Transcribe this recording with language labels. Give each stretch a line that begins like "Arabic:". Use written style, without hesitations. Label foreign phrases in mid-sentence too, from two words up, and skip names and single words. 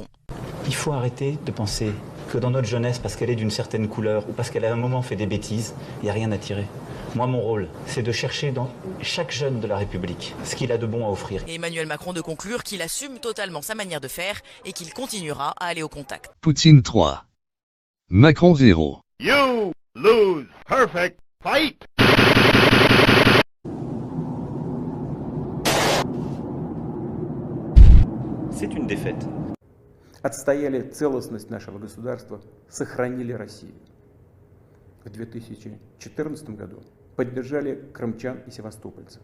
French: Il faut arrêter de penser que dans notre jeunesse, parce qu'elle est d'une certaine couleur ou parce qu'elle a un moment fait des bêtises, il n'y a rien à tirer. Moi, mon rôle, c'est de chercher dans chaque jeune de la République ce qu'il a de bon à offrir. Et Emmanuel Macron de conclure qu'il assume totalement sa manière de faire et qu'il continuera à aller au contact. Poutine 3. Macron 0.
English: You lose. Perfect fight.
French: C'est une défaite.
Russian: Отстояли целостность нашего государства, сохранили Россию. В 2014 году поддержали крымчан и севастопольцев.